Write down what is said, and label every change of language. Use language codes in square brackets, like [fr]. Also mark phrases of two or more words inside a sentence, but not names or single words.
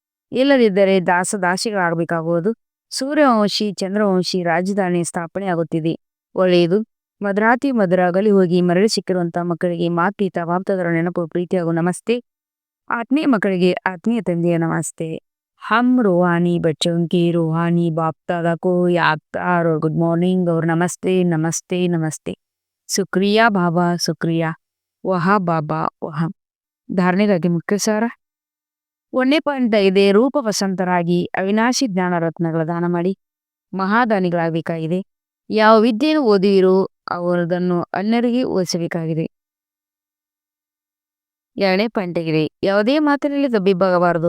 [kn] ಇಲ್ಲದಿದ್ದರೆ ದಾಸದಾಸಿಗಳಾಗಬೇಕಾಗುವುದು. ಸೂರ್ಯವಂಶಿ ಚಂದ್ರವಂಶಿ ರಾಜಧಾನಿ ಸ್ಥಾಪನೆ ಆಗುತ್ತಿದೆ. ಒಳ್ಳೆಯದು. ಮಧುರಾತಿ ಮಧುರ ಅಗಲಿ ಹೋಗಿ ಮರಳಿ ಸಿಕ್ಕಿರುವಂತಹ ಮಕ್ಕಳಿಗೆ ಮಾತ್ಪಿತ ಬಾಪ್ತಾದರ ನೆನಪು ಪ್ರೀತಿ ಹಾಗೂ ನಮಸ್ತೆ. ಆತ್ಮೀಯ ಮಕ್ಕಳಿಗೆ ಆತ್ಮೀಯ ತಂದೆಯ ನಮಸ್ತೆ. [hi] हम रूहानी बच्चों की रूहानी बाप दादा को याद और [en] good morning [hi] और नमस्ते नमस्ते नमस्ते. शुक्रिया बाबा शुक्रिया. वहा बाबा [kn] ವಹ. ಧಾರಣೆಗಾಗಿ ಮುಖ್ಯ ಸಾರ. 1.5 ರೂಪ ವಸಂತರಾಗಿ ಅವಿನಾಶಿ ಜ್ಞಾನ ರತ್ನಗಳ ದಾನ ಮಾಡಿ ಮಹಾದಾನಿಗಳಾಗಬೇಕಾಗಿದೆ. ಯಾವ ವಿದ್ಯೆಯನ್ನು ಓದಿರೋ ಅವರದನ್ನು ಅನ್ಯರಿಗೆ ಓದಿಸಬೇಕಾಗಿದೆ. 2.5 ಯಾವುದೇ ಮಾತಿನಲ್ಲಿ ತಬ್ಬಿಬ್ಬಾಗಬಾರದು.